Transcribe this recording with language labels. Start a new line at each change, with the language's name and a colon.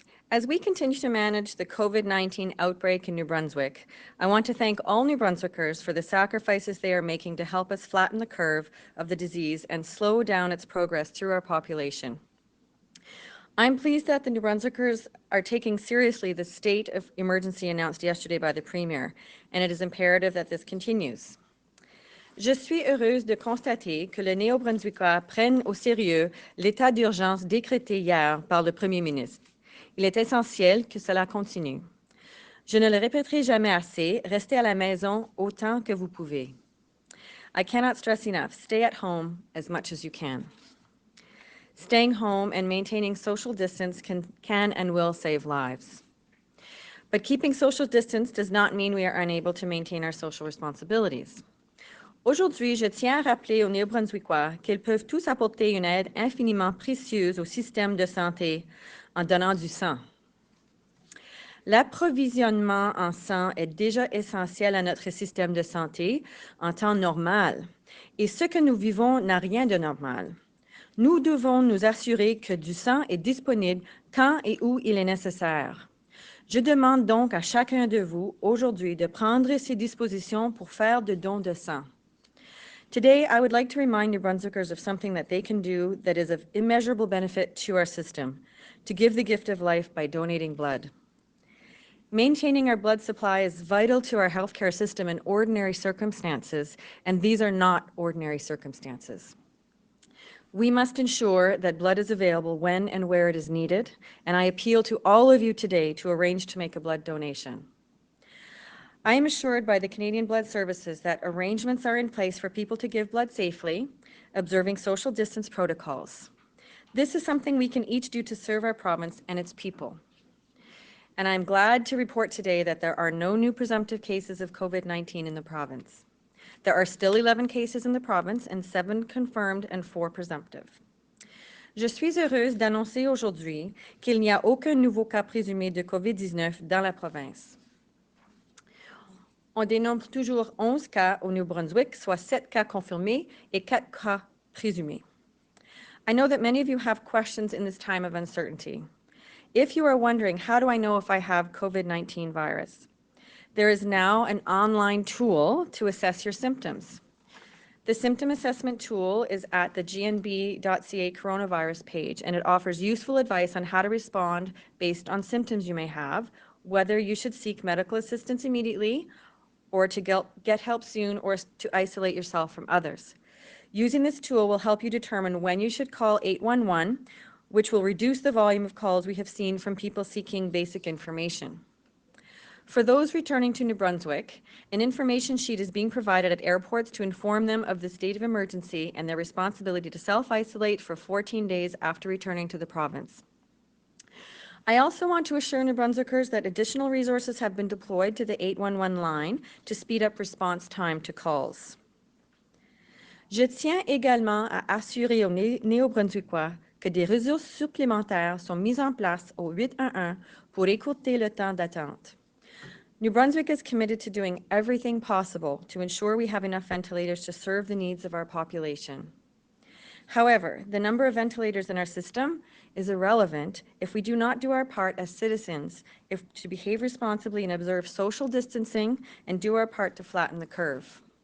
English: As we continue to manage the COVID-19 outbreak in New Brunswick, I want to thank all New Brunswickers for the sacrifices they are making to help us flatten the curve of the disease and slow down its progress through our population. I'm pleased that the New Brunswickers are taking seriously the state of emergency announced yesterday by the Premier, and it is imperative that this continues.
French: Je suis heureuse de constater que les Néo-Brunswickois prennent au sérieux l'état d'urgence décrété hier par le Premier ministre. Il est essentiel que cela continue. Je ne le répéterai jamais assez, restez à la maison autant que vous pouvez.
English: I cannot stress enough, stay at home as much as you can. Staying home and maintaining social distance can and will save lives. But keeping social distance does not mean we are unable to maintain our social responsibilities.
French: Aujourd'hui, je tiens à rappeler aux Néo-Brunswickois qu'ils peuvent tous apporter une aide infiniment précieuse au système de santé en donnant du sang. L'approvisionnement en sang est déjà essentiel à notre système de santé en temps normal, et ce que nous vivons n'a rien de normal. Nous devons nous assurer que du sang est disponible quand et où il est nécessaire. Je demande donc à chacun de vous aujourd'hui de prendre ses dispositions pour faire de dons de sang.
English: Today, I would like to remind New Brunswickers of something that they can do that is of immeasurable benefit to our system, to give the gift of life by donating blood. Maintaining our blood supply is vital to our healthcare system in ordinary circumstances, and these are not ordinary circumstances. We must ensure that blood is available when and where it is needed, and I appeal to all of you today to arrange to make a blood donation. I am assured by the Canadian Blood Services that arrangements are in place for people to give blood safely, observing social distance protocols. This is something we can each do to serve our province and its people. And I'm glad to report today that there are no new presumptive cases of COVID-19 in the province. There are still 11 cases in the province and 7 confirmed and 4 presumptive.
French: Je suis heureuse d'annoncer aujourd'hui qu'il n'y a aucun nouveau cas présumé de COVID-19 dans la province. On dénombre toujours 11 cas au New-Brunswick, soit 7 cas confirmés et 4 cas présumés.
English: I know that many of you have questions in this time of uncertainty. If you are wondering, how do I know if I have COVID-19 virus? There is now an online tool to assess your symptoms. The symptom assessment tool is at the gnb.ca coronavirus page, and it offers useful advice on how to respond based on symptoms you may have, whether you should seek medical assistance immediately, or to get help soon, or to isolate yourself from others. Using this tool will help you determine when you should call 811, which will reduce the volume of calls we have seen from people seeking basic information. For those returning to New Brunswick, an information sheet is being provided at airports to inform them of the state of emergency and their responsibility to self-isolate for 14 days after returning to the province. I also want to assure New Brunswickers that additional resources have been deployed to the 811 line to speed up response time to calls.
French: Je tiens également à assurer aux Néo-Brunswickois que des ressources supplémentaires sont mises en place au 811 pour écourter le temps d'attente.
English: New Brunswick is committed to doing everything possible to ensure we have enough ventilators to serve the needs of our population. However, the number of ventilators in our system is irrelevant if we do not do our part as citizens to behave responsibly and observe social distancing and do our part to flatten the curve.